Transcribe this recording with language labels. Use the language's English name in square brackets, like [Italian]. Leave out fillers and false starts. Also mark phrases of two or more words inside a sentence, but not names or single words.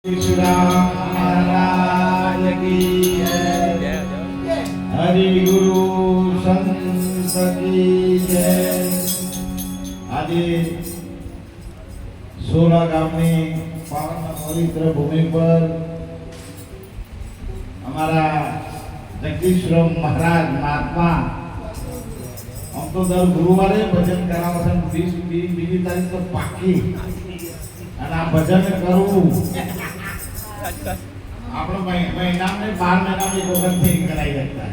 [Hindi] महाराज की जय। हरि गुरु संत की जय। [Gujarati] આજે સોલા ગામની પાવન પવિત્ર ભૂમિ પર અમારા જગદીશરામ મહારાજ મહાત્મા આમ તો દર ગુરુવારે ભજન કરાવે છે, બીજી તારીખ તો પાકી, અને આ ભજન કરવું આપણો મહિના ને 12 મહિના એક વખત થઈ કરાઈ શકતા.